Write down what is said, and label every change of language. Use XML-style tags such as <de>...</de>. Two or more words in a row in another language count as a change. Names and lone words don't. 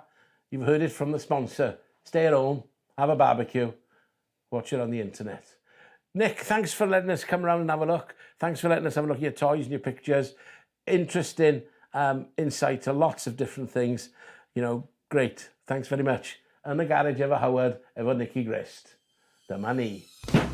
<en>You've heard it from the sponsor. Stay at home, have a barbecue, watch it on the internet. Nick, thanks for letting us come around and have a look. Thanks for letting us have a look at your toys and your pictures. Interesting insight to lots of different things. You know, great. Thanks very much.</en> <cy>Yn y garej efo Howard, efo Nicky Grist. Dyma ni.</cy>